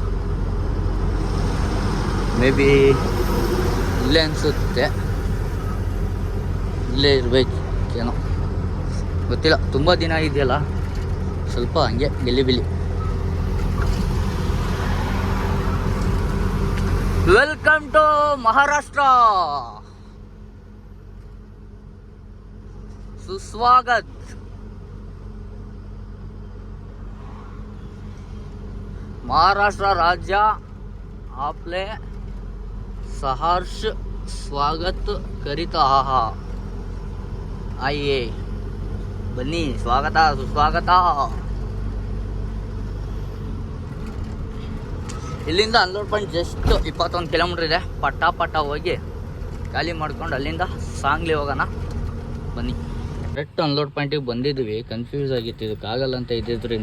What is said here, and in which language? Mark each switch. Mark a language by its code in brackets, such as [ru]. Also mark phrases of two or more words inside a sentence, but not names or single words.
[kn] ಮೇ ಬಿ ಇಲ್ಲೇ ಅನಿಸುತ್ತೆ, ಇಲ್ಲೇ ಇರಬೇಕೇನೋ ಗೊತ್ತಿಲ್ಲ. ತುಂಬ ದಿನ ಇದೆಯಲ್ಲ, ಸ್ವಲ್ಪ ಹಂಗೆ ಗೆಲಿಬಿಲಿ. [en] welcome to Maharashtra, [mr] सुस्वागत. महाराष्ट्र राज्य आपले सहर्ष स्वागत करीत आइए. बन्नी, स्वागत सुस्वागत. [kn] ಇಲ್ಲಿಂದ [en] unload point just 21 kilometre [kn] ಇದೆ. ಪಟ್ಟ ಹೋಗಿ ಖಾಲಿ ಮಾಡ್ಕೊಂಡು ಅಲ್ಲಿಂದ ಸಾಂಗ್ಲಿ ಹೋಗೋಣ ಬನ್ನಿ. [en] correct unload [kn] ಪಾಯಿಂಟಿಗೆ ಬಂದಿದ್ವಿ. ಕನ್ಫ್ಯೂಸ್ ಆಗಿತ್ತು, ಇದಕ್ಕಾಗಲ್ಲ ಅಂತ ಇದ್ದಿದ್ದರಿಂದ.